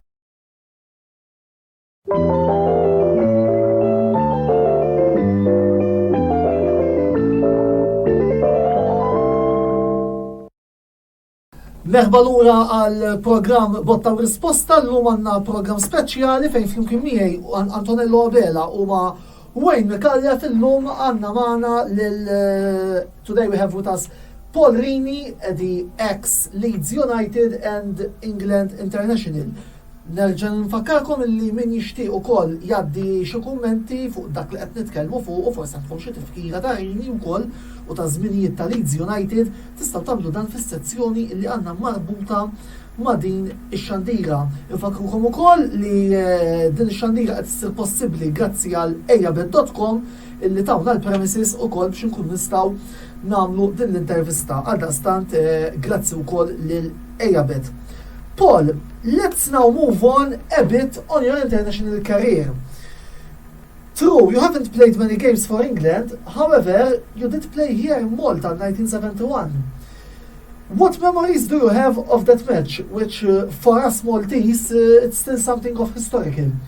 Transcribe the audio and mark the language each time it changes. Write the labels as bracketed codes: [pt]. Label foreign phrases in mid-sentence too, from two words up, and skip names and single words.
[mt] Merħba lura għal program Botta u Risposta, l-lum għanna program speċjali fejn flimkien miegħi Antonello Abela u ma Wayne Micallef. Fil-lum għanna maħna [en] today we have with us Paul Rini, the ex-Leeds United and England International. [mt] Nerġan nfakkarkom li min jixtieq ukoll jaddi xi kummenti fuq dak li qed nitkellmu fuq u forsi għandkom xi tifkira ta' Rini wkoll u ta' żminijiet ta' Leeds United tistgħu tagħmlu dan fis-sezzjoni li għandna marbuta ma' din ix-xandira. Infakrukom ukoll li din ix-xandira qed issir possibbli grazzi għal ejabed.com illi tawna l-premises ukoll biex inkunu nistgħu nagħmlu din l-intervista. Għaldaqstant grazzi wkoll lil Ejabed. [en] Paul, let's now move on a bit on your international career. True, you haven't played many games for England, however, you did play here in Malta in 1971. What memories do you have of that match, which for us Maltese, it's still something of historical?